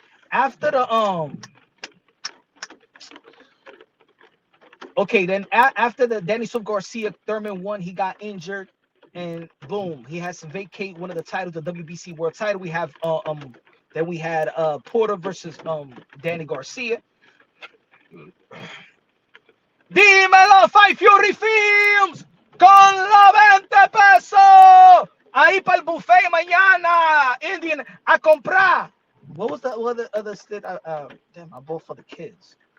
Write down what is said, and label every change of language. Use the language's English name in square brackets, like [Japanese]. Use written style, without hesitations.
[English] After the okay, then after the Danny Swift Garcia, Thurman won. He got injured, and boom, he has to vacate one of the titles, the WBC World Title. We have then we had Porter versus Danny Garcia. [Spanish] Dímelo, Fight Fury Films con la 20 pesos. Ahí para el buffet mañana. Indian a comprar. [English] What was the other state? Damn, I bought for the kids.